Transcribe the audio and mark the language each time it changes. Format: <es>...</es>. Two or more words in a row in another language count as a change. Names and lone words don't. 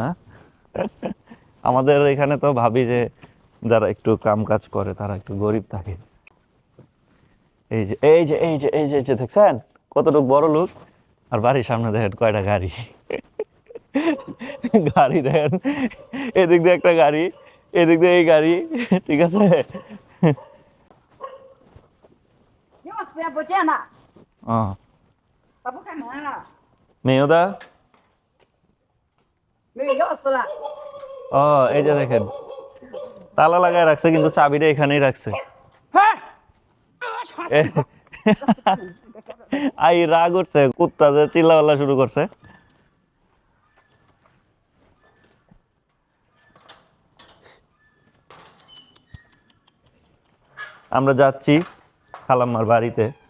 <bn>আমাদের এখানে তো ভাবি যে যারা একটু কাম কাজ করে তারা একটু গরিব থাকে। এই যে এই যে এই যে এই যে এই যে দেখছেন কতটুকু বড় লোক, আর বাড়ির সামনে দেখেন কয়টা গাড়ি। গাড়ি দেখেন, এদিক দিয়ে একটা গাড়ি, এদিক দিয়ে এই গাড়ি, ঠিক আছে।</bn> <zh>因为时间不见了， 他不开门了， মেয়দা, 没有钥匙了。</zh> <bn>ও এই যে দেখেন তালা লাগায় রাখছে কিন্তু চাবিটা এখানেই রাখছে। 嘿， আই রাগ উঠছে, কুত্তা যে চিল্লাপাল্লা শুরু করছে। আমরা যাচ্ছি খালাম্মার বাড়িতে।</bn>